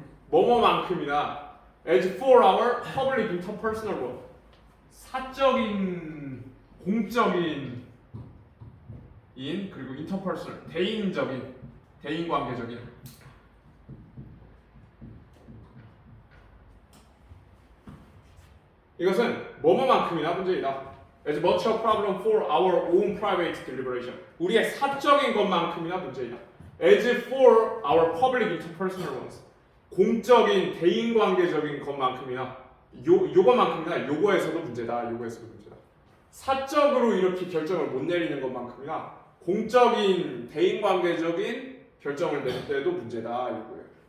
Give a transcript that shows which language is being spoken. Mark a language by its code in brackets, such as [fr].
[ko] 뭐뭐만큼이나 [en] as for our public interpersonal one [ko] 사적인 공적인 그리고 interpersonal 대인관계적인 이것은 뭐뭐만큼이나 문제이다. [en] As much a problem for our own private deliberation. [ko] 우리의 사적인 것만큼이나 문제이다. [en] As for our public interpersonal ones. [ko] 공적인 대인관계적인 것만큼이나 요거만큼이나 요거에서도 문제다. 사적으로 이렇게 결정을 못 내리는 것만큼이나 공적인 대인관계적인 결정을 내릴 때도 문제다 이거예요.